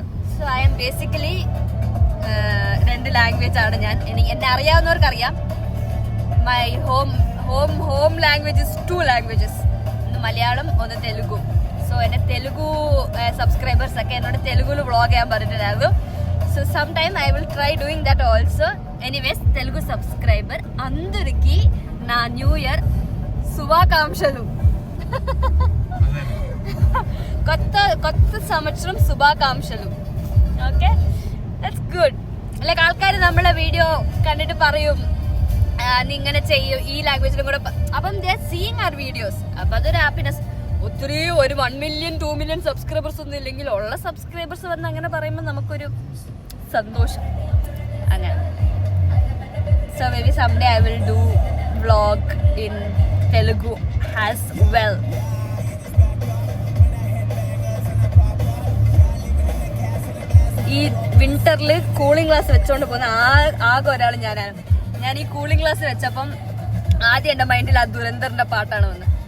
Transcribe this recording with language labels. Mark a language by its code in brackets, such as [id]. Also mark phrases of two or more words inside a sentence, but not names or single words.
[en] So I am basically 2 language [ml] ആണ് ഞാൻ. എന്നെ അറിയാവുന്നവർക്ക് അറിയാം. [en] My home language is 2 languages. [ml] ഒന്ന് മലയാളം, ഒന്ന് തെലുഗു. സോ എന്റെ തെലുഗു സബ്സ്ക്രൈബേഴ്സ് ഒക്കെ എന്നോട് തെലുഗുവിൽ വ്ളോഗ് ചെയ്യാൻ പറഞ്ഞിട്ടുണ്ടായിരുന്നു. [en] So some time I will try doing that also. [te] ఎనీవేస్, తెలుగు సబ్స్క్రైబర్ అందరికి నా [en] new year [te] శుభాకాంక్షలు. కొత్త సంవత్సరం శుభాకాంక్షలు. ఓకే, [en] That's good. [ml] ലൈക്ക് ആൾക്കാർ നമ്മളെ വീഡിയോ കണ്ടിട്ട് പറയും നീ ഇങ്ങനെ ചെയ്യും ഈ ലാംഗ്വേജിലും കൂടെ. അപ്പം [en] they are seeing our videos. [ml] അപ്പൊ അതൊരു ഹാപ്പിനെസ്. ഒത്തിരി [en] 1 million 2 million subscribers [ml] ഒന്നും ഇല്ലെങ്കിൽ ഉള്ള സബ്സ്ക്രൈബേഴ്സ് വന്ന് അങ്ങനെ പറയുമ്പോൾ നമുക്കൊരു സന്തോഷം. [en] അങ്ങനെ. So maybe some day I will do vlog in Telugu as well. [ml] ഈ വിന്ററിൽ [en] cooling glass [ml] വെച്ചോണ്ട് പോകുന്ന ആകെ ഒരാൾ ഞാനാണ്. ഞാൻ ഈ [en] cooling glass [ml] വെച്ചപ്പം ആദ്യം എന്റെ മൈൻഡിൽ ആ ദുരന്തറിന്റെ പാട്ടാണ് വന്നത്.